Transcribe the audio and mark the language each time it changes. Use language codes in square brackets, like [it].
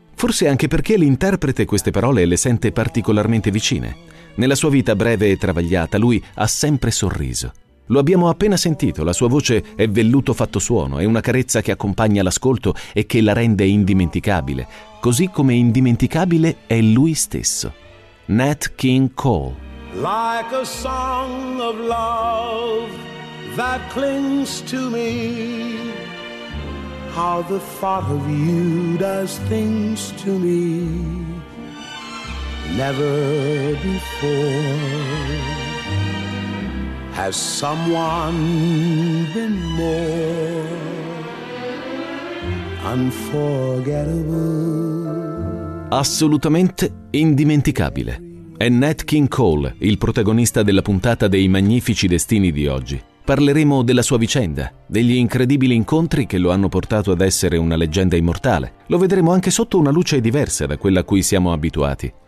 [it] Forse anche perché l'interprete queste parole le sente particolarmente vicine. Nella sua vita breve e travagliata, lui ha sempre sorriso. Lo abbiamo appena sentito, la sua voce è velluto fatto suono, è una carezza che accompagna l'ascolto e che la rende indimenticabile, così come indimenticabile è lui stesso. Nat King Cole. [en] Like a song of love that clings to me, how the thought of you does things to me. Never before has someone been more unforgettable. [it] Assolutamente indimenticabile. È Nat King Cole, il protagonista della puntata dei Magnifici Destini di oggi. Parleremo della sua vicenda, degli incredibili incontri che lo hanno portato ad essere una leggenda immortale. Lo vedremo anche sotto una luce diversa da quella a cui siamo abituati.